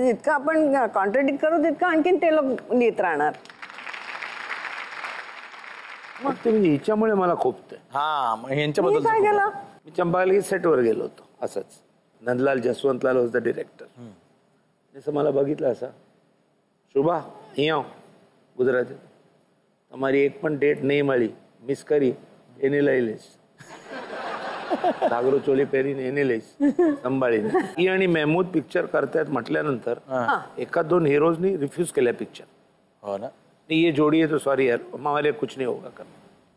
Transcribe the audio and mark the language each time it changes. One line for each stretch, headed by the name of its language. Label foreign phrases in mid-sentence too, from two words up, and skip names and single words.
Marathi: जितकं आपण कॉन्ट्रडिक्ट करू तितकं आणखीन ते लोक लिहित राहणार. मग ते म्हणजे हिच्यामुळे मला खूप ह्यांच्याबद्दल काय केलं? मी चंपाकली सेटवर गेलो होतो असंच. नंदलाल जसवंतलाल
English: was the director.
Gujarati: जसं मला बघितलं असं, शुभा અહીં આવો ગુજરાતી, તમારી એક પણ ડેટ નહીં મળી, મિસ કરી એને લઈ લઈશ. ઘાઘરો ચોળી પહેરીને એને લઈશ સંભાળીને.
Marathi: ही आणि मेहमूद पिक्चर करतायत म्हटल्यानंतर एका दोन हिरोजनी रिफ्यूज केल्या पिक्चर. हो ना.
Hindi: ये जोड़ी है तो सॉरी यार हमारे कुछ नहीं होगा करना.